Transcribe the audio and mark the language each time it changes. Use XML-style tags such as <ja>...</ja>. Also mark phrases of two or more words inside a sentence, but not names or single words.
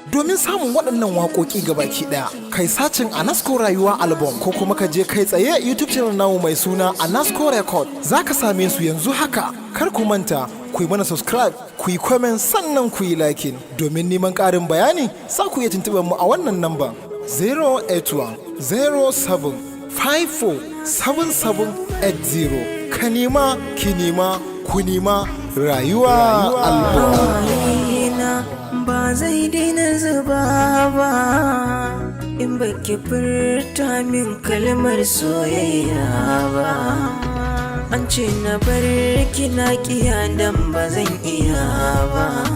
<ha>Domin samun waɗannan waƙoƙi gabaki ɗaya, kai sacin Anasko Rayuwa Album ko kuma ka je kai tsaye YouTube channel namu mai suna Anasko Record. Za ka same su yanzu haka. Kar ku manta, ku yi mana subscribe, ku yi comment, sannan ku yi liking. Domin neman ƙarin bayani, za ku iya tuntuɓar mu a wannan namba, zero eight one, zero seven, five four, seven seven eight zero. Ka nema, ki nema, ku nema, Rayuwa Album. Hawayena ba zai daina zuba ba, in baki furta min kalmar soyayya ba. An ce na bar ki na kiya dan ba zan iya ba.</ha>